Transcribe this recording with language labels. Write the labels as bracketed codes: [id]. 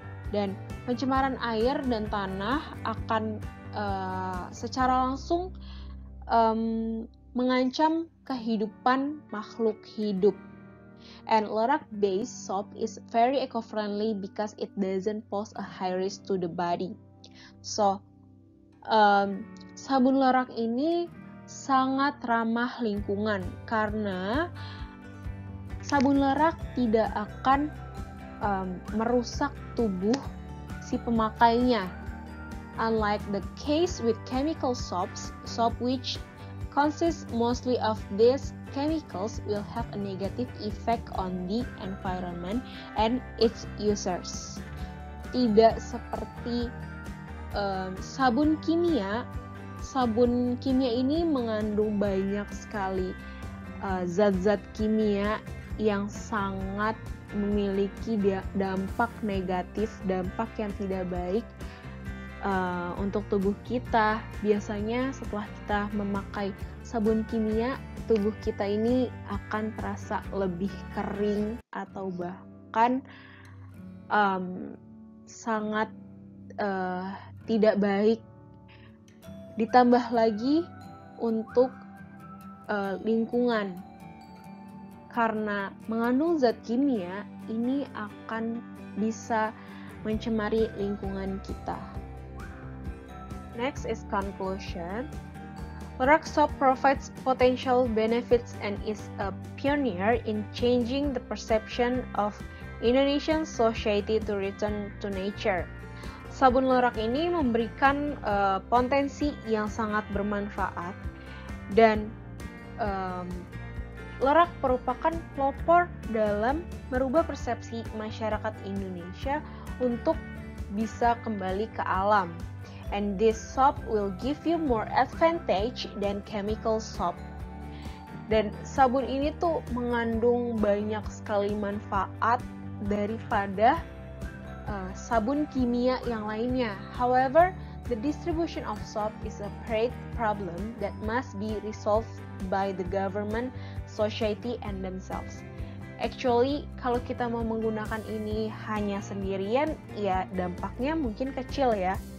[id] Dan pencemaran air dan tanah akan secara langsung mengancam kehidupan makhluk hidup. [en] And lerak-based soap is very eco-friendly because it doesn't pose a high risk to the body. [id] So, sabun lerak ini sangat ramah lingkungan karena sabun lerak tidak akan merusak tubuh si pemakainya. [en] Unlike the case with chemical soaps, soap which consists mostly of these chemicals will have a negative effect on the environment and its users. [id] Tidak seperti sabun kimia. Sabun kimia ini mengandung banyak sekali zat-zat kimia yang sangat memiliki dampak negatif, dampak yang tidak baik untuk tubuh kita. Biasanya setelah kita memakai sabun kimia, tubuh kita ini akan terasa lebih kering atau bahkan sangat tidak baik. Ditambah lagi untuk lingkungan, karena mengandung zat kimia ini akan bisa mencemari lingkungan kita. [en] Next is conclusion. Lorac soap provides potential benefits and is a pioneer in changing the perception of Indonesian society to return to nature. [id] Sabun Lorac ini memberikan potensi yang sangat bermanfaat dan Lorac merupakan pelopor dalam merubah persepsi masyarakat Indonesia untuk bisa kembali ke alam. [en] And this soap will give you more advantage than chemical soap. [id] Dan sabun ini tuh mengandung banyak sekali manfaat daripada sabun kimia yang lainnya. [en] However, the distribution of soap is a great problem that must be resolved by the government, society, and themselves. [id] Actually, kalau kita mau menggunakan ini hanya sendirian, ya dampaknya mungkin kecil ya.